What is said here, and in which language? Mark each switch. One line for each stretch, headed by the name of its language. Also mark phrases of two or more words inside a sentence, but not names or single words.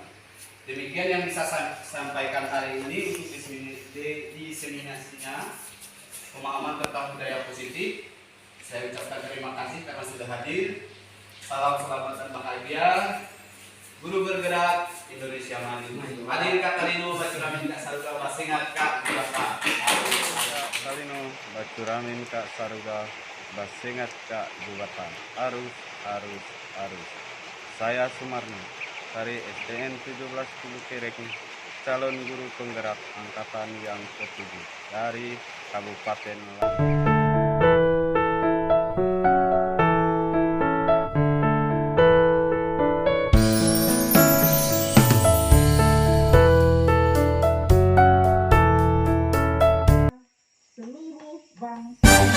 Indonesian: Demikian yang bisa saya sampaikan hari ini untuk diseminasinya pemahaman tentang budaya positif. Saya ucapkan terima kasih karena sudah hadir. Salam selamat dan bahagia. Guru bergerak Indonesia Maju. Hadir Kak Kalino Bacuramin Kak Saruga Basengat Kak Bapak. Kalino Bacuramin Kak Saruga Basengat Kak Jubatan. Arus, arus, arus. Saya Sumarno dari STN 1710 Kerek, calon guru penggerak angkatan yang ke-7 dari Kabupaten Lampung. Seluruh bangsa.